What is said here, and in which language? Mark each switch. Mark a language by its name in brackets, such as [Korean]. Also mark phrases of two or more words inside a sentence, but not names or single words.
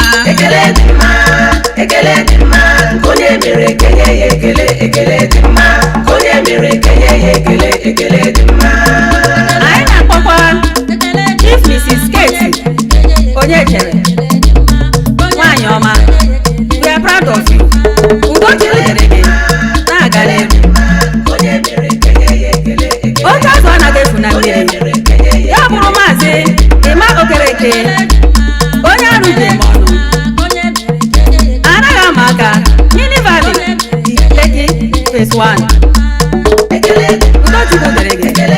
[Igbo] Ekele dị mma, ekele dị mma, ka onye mere ka enye ya ekele, ekele dị mma, ka onye mere ka enye ya ekele, ekele dị mma. Anyị na-akpọkwa Chief Mrs. Kate, onye chere, nwaanyị ọma, [English] we are proud of you. [Igbo] Udo chukwu dịrị gị, na-aga n'ihu. Oke azụ anaghị efu na mmiri. Ya bụrụ Maazị Emma Okereke, onye arụ ji eme ọnụ. Anaghị ama aka, Mini Valley, Lekki, Phase One. Udo chukwu dịrị gị.